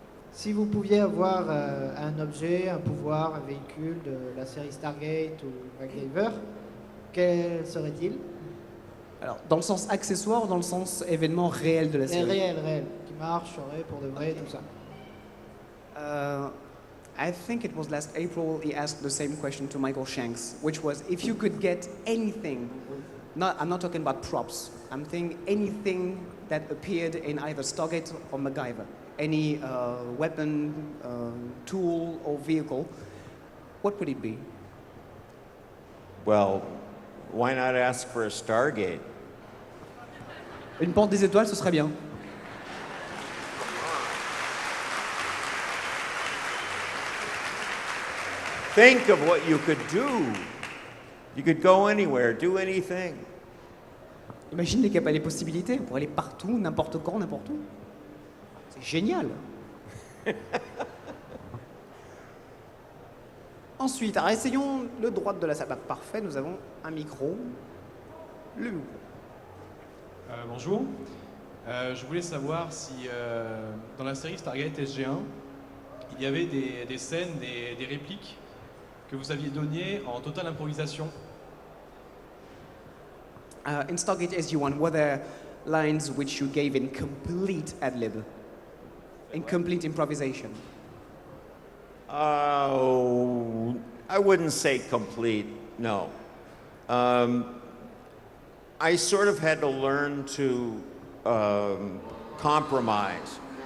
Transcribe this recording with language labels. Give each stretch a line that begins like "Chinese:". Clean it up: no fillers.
French: Si vous pouviez avoir un objet, un pouvoir, un véhicule de la série Stargate ou MacGyver, quel serait-il? Alors, dans le sens accessoire ou dans le sens événement réel de la série? Réel, qui marcherait pour de vrai, tout ça.
English: I think it was last April he asked the same question to Michael Shanks, which was if you could get anything, I'm not talking about props, I'm thinking anything that appeared in either Stargate or MacGyver, any weapon, tool or vehicle, what would it be? Well, why not ask for a Stargate?
French: Une porte des étoiles, ce serait bien.
English: Think of what you could do. You could go anywhere, do anything.
French: Imagine les possibilités, on pourrait aller partout, n'importe quand, n'importe où. C'est génial. Ensuite, alors essayons le droit de la salle. Bah, parfait, nous avons un micro. Le micro. Bonjour. Je voulais savoir si dans la série Stargate SG1, il y avait des scènes, des répliques que vous aviez données en totale improvisation.
English: In Stargate SG1, were there lines which you gave in complete ad-lib? In complete improvisation? Oh, I wouldn't say complete, no. I sort of had to learn to compromise.